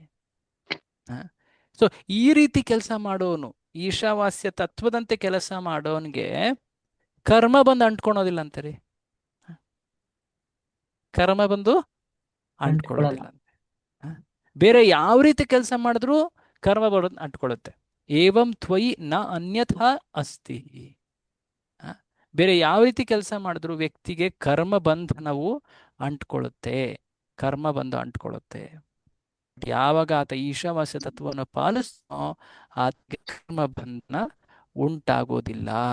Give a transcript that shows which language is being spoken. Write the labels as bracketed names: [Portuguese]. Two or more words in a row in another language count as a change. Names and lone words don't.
[Kannada] ಸೊ ಈ ರೀತಿ ಕೆಲಸ ಮಾಡೋನು, ಈಶಾವಾಸ್ಯ ತತ್ವದಂತೆ ಕೆಲಸ ಮಾಡೋನ್ಗೆ ಕರ್ಮ ಬಂದು ಅಂಟ್ಕೊಳೋದಿಲ್ಲ ಅಂತಾರೆ. ಕರ್ಮ ಬಂದು ಅಂಟ್ಕೊಳ್ಳೋದಿಲ್ಲ ಅಂತೆ. ಬೇರೆ ಯಾವ ರೀತಿ ಕೆಲಸ ಮಾಡಿದ್ರು ಕರ್ಮ ಬರೋದು ಅಂಟ್ಕೊಳ್ಳುತ್ತೆ. [Sanskrit] ಏವಂ ತ್ವಯಿ ನ ಅನ್ಯಥಾ ಅಸ್ತಿ. [Kannada] ಬೇರೆ ಯಾವ ರೀತಿ ಕೆಲಸ ಮಾಡಿದ್ರು ವ್ಯಕ್ತಿಗೆ ಕರ್ಮ ಬಂಧನವು ಅಂಟ್ಕೊಳ್ಳುತ್ತೆ, ಕರ್ಮ ಬಂದು ಅಂಟ್ಕೊಳ್ಳುತ್ತೆ. ಯಾವಾಗ ಆತ ಈಶಾವಾಸ್ಯ ತತ್ವವನ್ನು ಪಾಲಿಸ್ತಾನೋ ಆತಗೆ ಕರ್ಮ ಬಂಧನ ಉಂಟಾಗೋದಿಲ್ಲ.